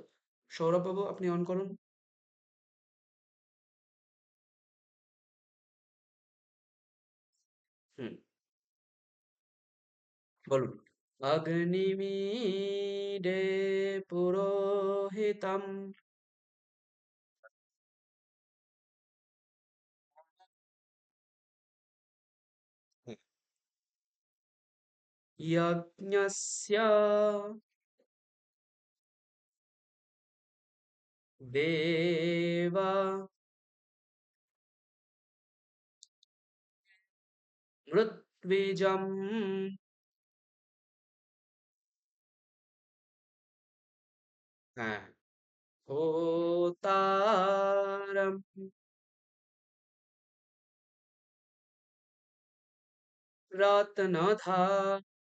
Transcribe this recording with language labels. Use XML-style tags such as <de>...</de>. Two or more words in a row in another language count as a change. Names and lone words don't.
<bn>সৌরভ বাবু আপনি অন করুন। হুম।</bn> <sa>বলুন। অগ্নিমিডে পুরোহিতম। यज्ञस्य देवा मृत्विजम्, হ্যাঁ, হোতারম রত্নধাতমম।</sa>